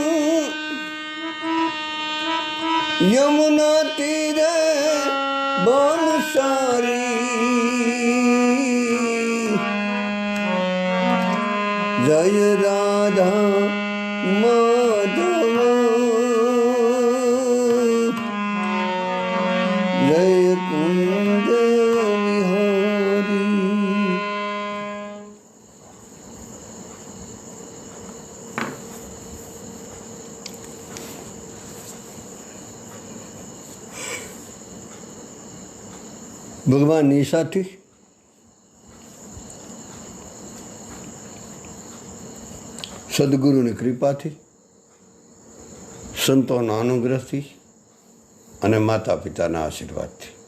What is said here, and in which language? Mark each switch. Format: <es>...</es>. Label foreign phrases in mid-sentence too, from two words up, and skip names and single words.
<hi>यमुना तीरे बनसारी जय राधा माधव जय कुंज विहारी।</hi> <gu>ભગવાનની સાથે સદગુરુની કૃપાથી સંતોના અનુગ્રહથી અને માતા પિતાના આશીર્વાદથી</gu>